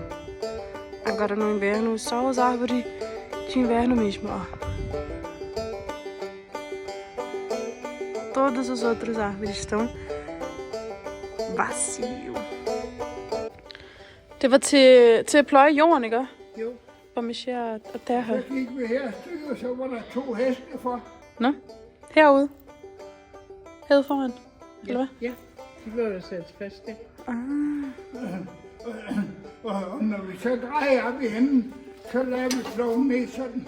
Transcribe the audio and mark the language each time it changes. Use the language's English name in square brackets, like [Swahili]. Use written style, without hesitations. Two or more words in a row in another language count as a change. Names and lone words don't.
[Portuguese] Agora no inverno, só as árvores de inverno mesmo, ó. Todas as outras árvores estão vazio. [Danish] Det var til at pløje jorden, ikke? Jo. [Portuguese] Og mexere a terra. [Danish] Så gik vi her et stykke, og så var der 2 heste for. Nå, herude. Herude foran. Eller hvad? Ja, de blev jo sat fast der. Og når vi så drejer op i enden, så lader vi kloven ned sådan.